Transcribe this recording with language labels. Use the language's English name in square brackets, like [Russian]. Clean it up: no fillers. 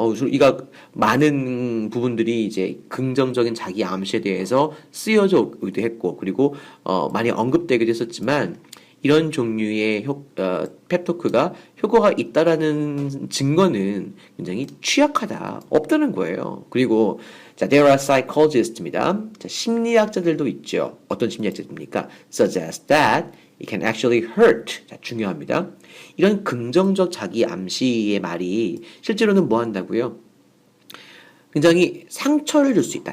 [Korean] 이가 많은 부분들이 이제 긍정적인 자기 암시에 대해서 쓰여져 오기도 했고, 그리고 많이 언급되기도 했었지만, 이런 종류의 펩토크가 효과가 있다라는 증거는 굉장히 취약하다, 없다는 거예요. 그리고 자, [English] there are psychologist [Korean] 입니다. 자, 심리학자들도 있죠. 어떤 심리학자입니까? [English] Suggest that it can actually hurt. [Korean] 자, 중요합니다. 이런 긍정적 자기 암시의 말이 실제로는 뭐 한다고요? 굉장히 상처를 줄 수 있다.